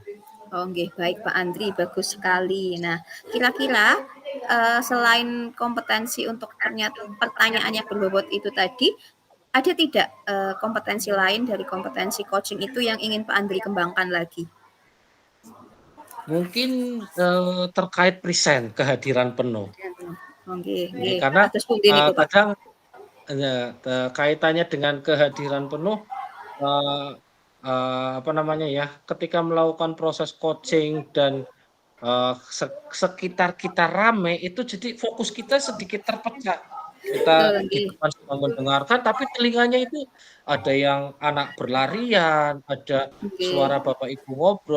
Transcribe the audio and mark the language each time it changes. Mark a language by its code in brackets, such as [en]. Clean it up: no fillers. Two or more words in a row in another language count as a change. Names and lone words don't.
[id] Oh, nggih, baik Pak Andri, bagus sekali. Nah, kira-kira selain kompetensi untuk pertanyaan yang berbobot itu tadi, ada tidak kompetensi lain dari kompetensi coaching itu yang ingin Pak Andri kembangkan lagi? Mungkin terkait present, kehadiran penuh. Oh, nggih, nggih. Karena [jv] Atus pundi niku, Pak? [id] kadang kaitannya dengan kehadiran penuh apa namanya ya, ketika melakukan proses coaching dan sekitar kita rame itu jadi fokus kita sedikit terpecah. Kita di depan sedang mendengarkan tapi telinganya itu ada yang anak berlarian, ada suara bapak ibu ngobrol.